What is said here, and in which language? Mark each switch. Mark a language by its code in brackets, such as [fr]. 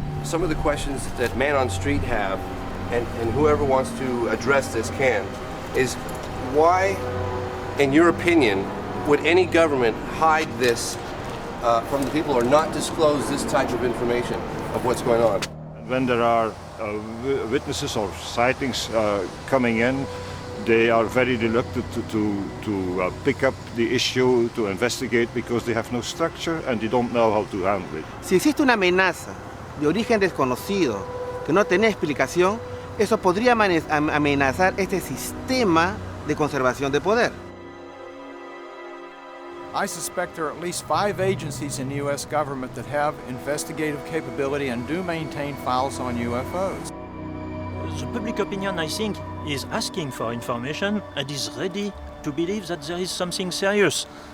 [en] Some of the questions that Man on Street have, and whoever wants to address this can, is why, in your opinion, would any government hide this from the people or not disclose this type of information of what's going on? When there are witnesses or sightings coming in, they are very reluctant to pick up the issue, to investigate, because they have no structure and they don't know how to handle it. [es] Si existe una amenaza de origen desconocido que no tiene explicación, eso podría amenazar este sistema de conservación de poder. [en] I suspect there are at least 5 agencies in the U.S. government that have investigative capability and do maintain files on UFOs. The public opinion, I think, is asking for information and is ready to believe that there is something serious.